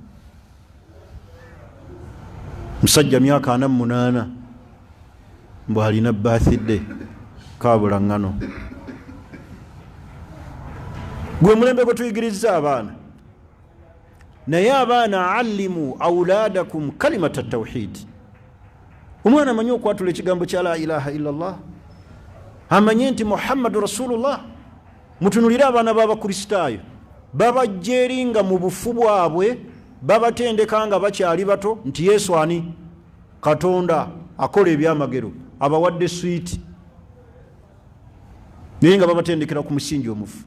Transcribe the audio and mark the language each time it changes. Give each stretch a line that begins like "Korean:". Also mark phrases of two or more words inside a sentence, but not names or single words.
Ganda: Musajja myaka 48 mbu alina birthday kabula ngano. Gwe mulembe gwe tuyigiriza abaana. Naye abaana
Arabic: علموا أولادكم كلمة توحيد.
Ganda: Omwana amanyi okwatula ekigambo kya
Arabic: لا إله إلا الله,
Ganda: amanye nti
Arabic: محمد رسول الله.
Ganda: Mutunulire abaana b'abakristaayo babajjeringa mu bufu bwabwe, babatendeka nga bakyali bato nti Yesu ani? Katonda akola ebyamagero, abawadde swiiti, naye nga babatendekera ku musingi omufu.